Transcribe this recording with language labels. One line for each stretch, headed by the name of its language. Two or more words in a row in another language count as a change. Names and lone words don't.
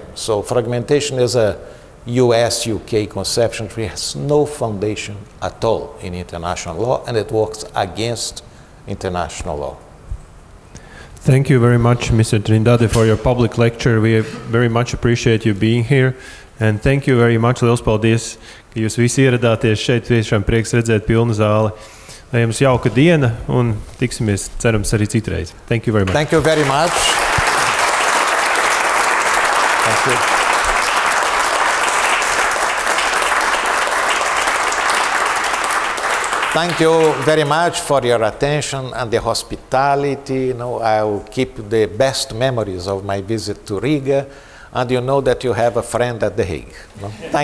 English: So fragmentation is a US-UK conception which has no foundation at all in international law, and it works against international law. Thank you very much, Mr. Trindade, for your public lecture. We very much appreciate you being here. And thank you very much.
Latvian: Liels paldies, ka jūs visi ieradāties šeit. Tiešām prieks redzēt pilnu zāli. Lai jums jauka diena un tiksimies, cerams, arī citreiz.
English: Thank you very much. Thank you very much. Thank you. Thank you very much for your attention and the hospitality. You know, I will keep the best memories of my visit to Riga, and you know that you have a friend at The Hague.